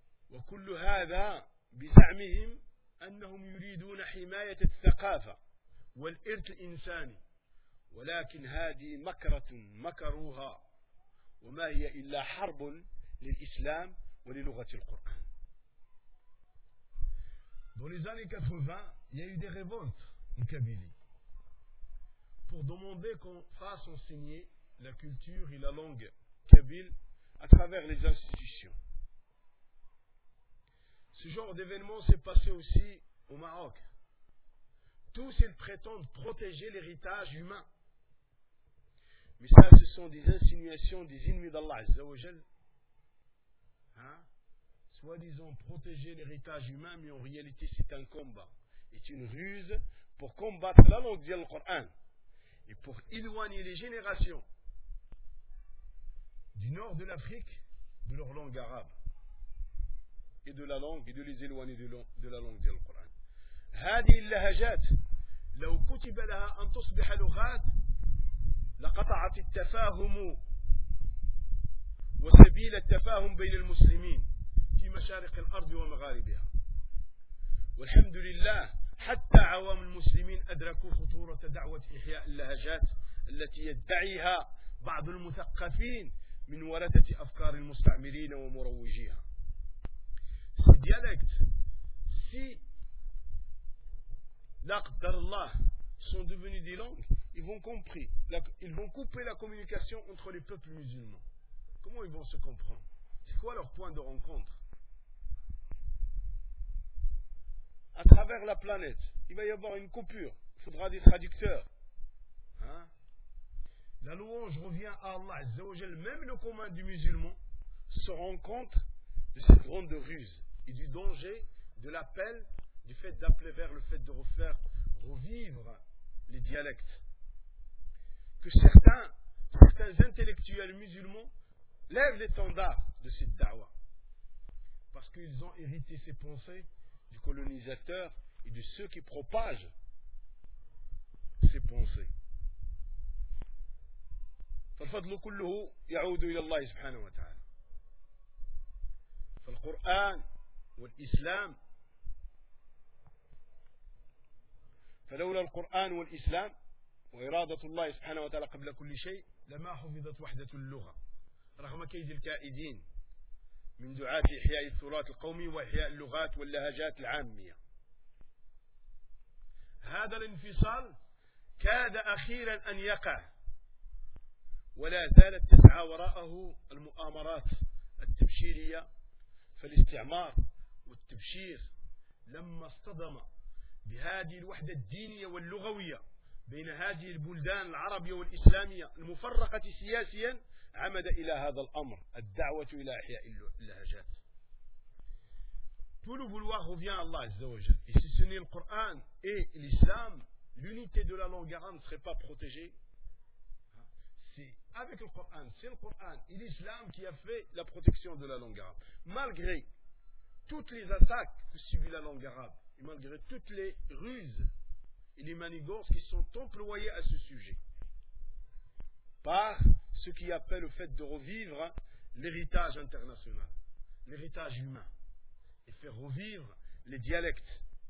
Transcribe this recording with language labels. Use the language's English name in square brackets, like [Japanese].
[Arabic] وكل هذا بزعمهم أنهم يريدون حماية الثقافة والإرث الإنساني، ولكن هذه مكرة مكروها، وما هي إلا حرب للإسلام وللغة القرآن. [French] Dans les années 80, il y a eu des révoltes en Kabylie pour demander qu'on fasse enseigner la culture et la langue kabyle à travers les institutions. Ce genre d'événement s'est passé aussi au Maroc. Tous ils prétendent protéger l'héritage humain. Mais ça, ce sont des insinuations des ennemis d'Allah Azza wa Jal. Hein? Soi-disant protéger l'héritage humain, mais en réalité c'est un combat. C'est une ruse pour combattre la langue du Coran et pour éloigner les générations du nord de l'Afrique de leur langue arabe. Et de la langue, et de les éloigner de la langue du Coran. [Arabic] هذه اللهجات لو كتب لها أن تصبح لغات لقطعت التفاهم وسبيل التفاهم بين المسلمين في مشارق الأرض ومغاربها. والحمد لله حتى عوام المسلمين أدركوا خطورة دعوة إحياء اللهجات التي يدعيها بعض المثقفين من ورثة أفكار المستعمرين ومروجيها. [French] سي ديالكت سي [Arabic] لا قدر الله [French] سون دوفوني دي لونغ ils vont compris ils vont couper la communication entre les peuples musulmans. Comment ils vont se comprendre? C'est quoi leur point de rencontre? À travers la planète, il va y avoir une coupure. Il faudra des traducteurs. Hein? La louange revient à Allah Azza wa Jal. Même le commun du musulman se rend compte de cette grande ruse et du danger de l'appel, du fait d'appeler vers le fait de refaire revivre les dialectes. Que certains intellectuels musulmans lèvent l'étendard de cette dawa parce qu'ils ont hérité ces pensées du colonisateur et de ceux qui propagent ces pensées. [Arabic] فالفضل كله يعود إلى الله سبحانه وتعالى. فالقرآن والإسلام فلولا القرآن والإسلام وإرادة الله سبحانه وتعالى قبل كل شيء لما حفظت وحدة اللغة رغم كيد الكائدين من دعاة إحياء التراث القومي وإحياء اللغات واللهجات العامية. هذا الانفصال كاد أخيرا أن يقع ولا زالت تسعى وراءه المؤامرات التبشيرية فالاستعمار والتبشير. لما اصطدم بهذه الوحدة الدينية واللغوية بين هذه البلدان العربية والإسلامية المفرقة سياسيا عمد إلى هذا الأمر الدعوة إلى إحياء اللهجات. [French] Tout le vouloir revient à Allah Azza wa Jal. Et si ce n'est le Coran et l'Islam, l'unité de la langue arabe ne serait pas protégée. C'est avec le Coran, c'est le Coran et l'Islam qui a fait la protection de la langue arabe. Malgré toutes les attaques que subit la langue arabe, et malgré toutes les ruses et les manigances qui sont employées à ce sujet, par ce qui appelle le fait de revivre l'héritage international, l'héritage humain, et faire revivre les dialectes.